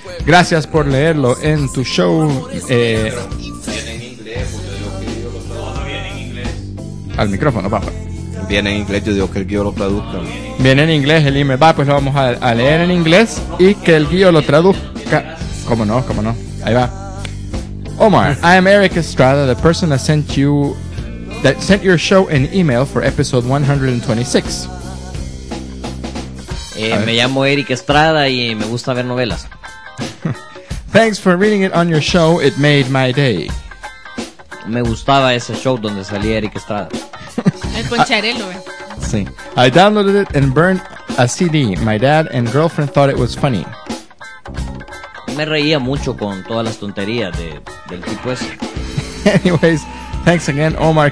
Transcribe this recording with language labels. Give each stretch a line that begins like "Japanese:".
Spanish: Gracias por leerlo en tu show. Al micrófono, papá. Viene en inglés, yo digo que el guío lo traduzca. Viene en inglés el email, va, pues lo vamos a leer en inglés y que el guío lo traduzca. Cómo no, cómo no. Ahí va.
English: Omar, I am Eric Estrada, the person that sent you your show in email for episode 126.
Spanish: Me llamo Eric Estrada y me gusta ver novelas.
English: Thanks for reading it on your show. It made my day.
Spanish: Me gustaba ese show donde salía Eric Estrada. El poncharelo. Sí.
English: I downloaded it and burned a CD. My dad and girlfriend thought it was funny.
Spanish: Me reía mucho con todas las tonterías del tipo ese.
English: Anyways, thanks again, Omar.